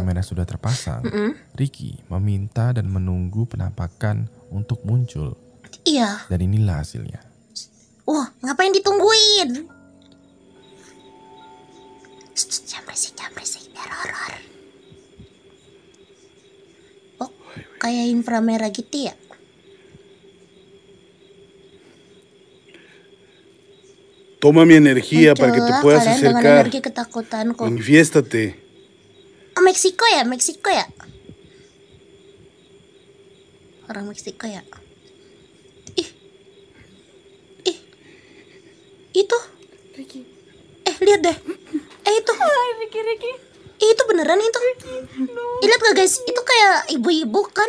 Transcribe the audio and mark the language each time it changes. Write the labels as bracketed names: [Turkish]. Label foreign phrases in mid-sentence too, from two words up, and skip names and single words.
[Indonesian] kamera sudah terpasang, Ricky meminta dan menunggu penampakan untuk muncul. Iya. Dan inilah hasilnya. Wah, ngapain ditungguin? Jangan berisik, biar horor. Oh, kayak inframerah gitu ya? [Spanish] Toma mi energía para que te puedas acercar. Manifiéstate. [Indonesian] Oh, Meksiko ya? Orang Meksiko ya? Itu. Lihat deh. Itu. Ricky. Itu beneran itu. Lihat gak guys? Itu kayak ibu-ibu kan?